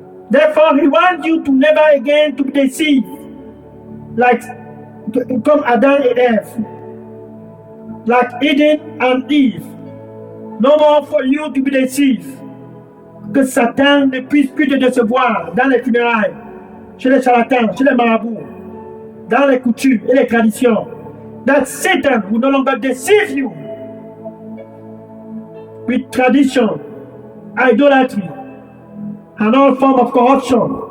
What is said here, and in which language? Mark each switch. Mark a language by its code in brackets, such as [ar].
[en] Therefore, he wants you to never again to be deceived, like [fr] comme Adam et Ève, [en] like Eden and Eve. No more for you to be deceived. [fr] Que Satan ne puisse plus te décevoir dans les funérailles, chez les charlatans, chez les marabouts, dans les coutumes et les traditions. [en] That Satan will no longer deceive you with tradition, idolatry, and all forms of corruption.